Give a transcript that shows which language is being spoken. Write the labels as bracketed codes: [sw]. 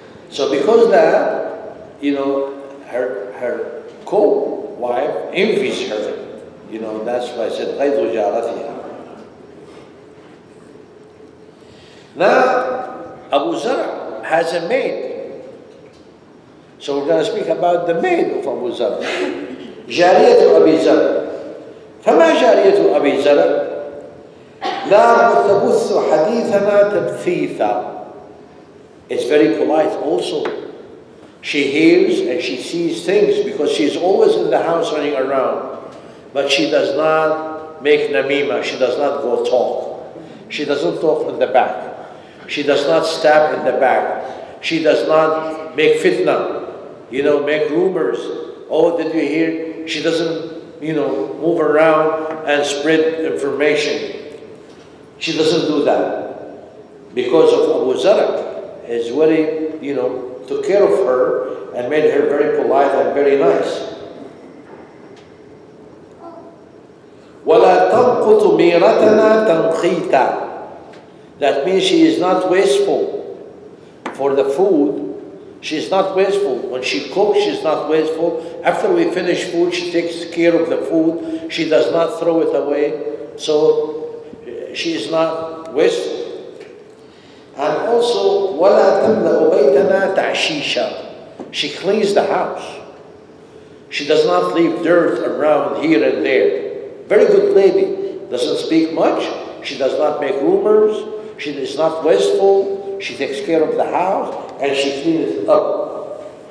[en] So because that, you know, her co-wife envies her. You know, that's why I said [ar] غَيْضُ جَارَتِهَا. [en] Now, Abu Zara has a maid. So we're going to speak about the maid of Abu Zara. [ar] جارية أبي زرع. فما جارية أبي زرع؟ لا تبث حديثنا تبثيثا. [en] It's very polite also. She hears and she sees things because she's always in the house running around. But she does not make namima, she does not go talk. She doesn't talk in the back. She does not stab in the back. She does not make fitna, you know, make rumors. Oh, did you hear? She doesn't, you know, move around and spread information. She doesn't do that. Because of Abu Zara is very, you know, took care of her and made her very polite and very nice. [ar] وَلَا تَنْقُطُ مِيرَتَنَا تَنْخِيتًا. [en] That means she is not wasteful for the food. She is not wasteful. When she cooks, she is not wasteful. After we finish food, she takes care of the food. She does not throw it away. So she is not wasteful. And also, [ar] وَلَا تَمْلَأُ بَيْتَنَا تَعْشِيشًا. [en] She cleans the house. She does not leave dirt around here and there. Very good lady. Doesn't speak much. She does not make rumors. She is not wasteful. She takes care of the house and she cleans it up.